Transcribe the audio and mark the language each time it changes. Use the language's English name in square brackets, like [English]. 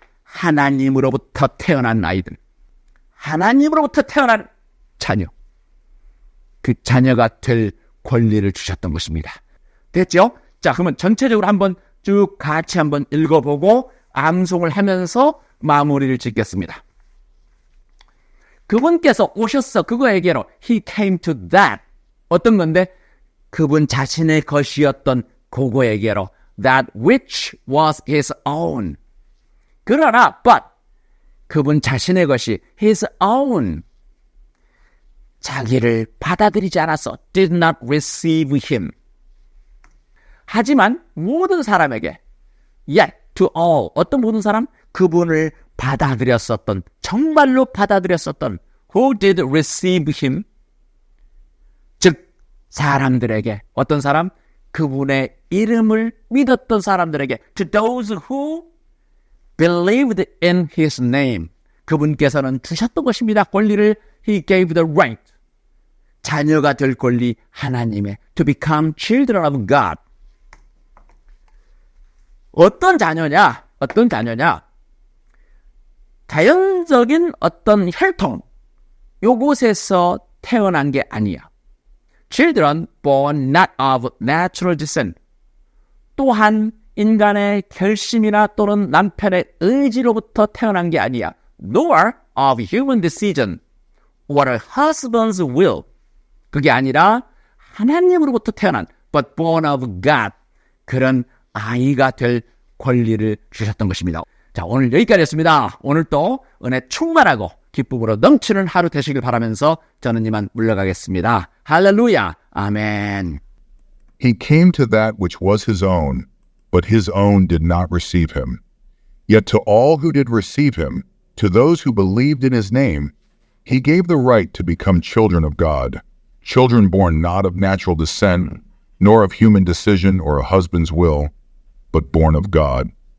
[Korean] 하나님으로부터 태어난 아이들. 하나님으로부터 태어난 자녀. 그 자녀가 될 권리를 주셨던 것입니다. 됐죠? 자, 그러면 전체적으로 한번 쭉 같이 한번 읽어보고 암송을 하면서 마무리를 짓겠습니다. 그분께서 오셨어. 그거에게로 [English] he came to that. [Korean] 어떤 건데? 그분 자신의 것이었던 그거에게로 [English] that which was his own. [Korean] 그러나 but 그분 자신의 것이 [English] his own. [Korean] 자기를 받아들이지 않았어. [English] did not receive him. [Korean] 하지만 모든 사람에게 [English] yet to all. [Korean] 어떤 모든 사람? 그분을 받아들였었던, 정말로 받아들였었던 [English] who did receive him. [Korean] 즉 사람들에게 어떤 사람? 그분의 이름을 믿었던 사람들에게 [English] to those who believed in his name. [Korean] 그분께서는 주셨던 것입니다. 권리를 [English] he gave the right. [Korean] 자녀가 될 권리 하나님의 [English] to become children of God. [Korean] 어떤 자녀냐? 어떤 자녀냐? 자연적인 어떤 혈통 요곳에서 태어난 게 아니야. [English] Children born not of natural descent. [Korean] 또한 인간의 결심이나 또는 남편의 의지로부터 태어난 게 아니야. [English] Nor of human decision or a husband's will. [Korean] 그게 아니라 하나님으로부터 태어난 [English] but born of God. [Korean] 그런 아이가 될 권리를 주셨던 것입니다. 자, 오늘 여기까지였습니다. 오늘 또 은혜 충만하고 기쁨으로 넘치는 하루 되시길 바라면서 저는 이만 물러가겠습니다. 할렐루야. 아멘. [English] He came to that which was his own, but his own did not receive him. Yet to all who did receive him, to those who believed in his name, he gave the right to become children of God, children born not of natural descent, nor of human decision or a husband's will, but born of God.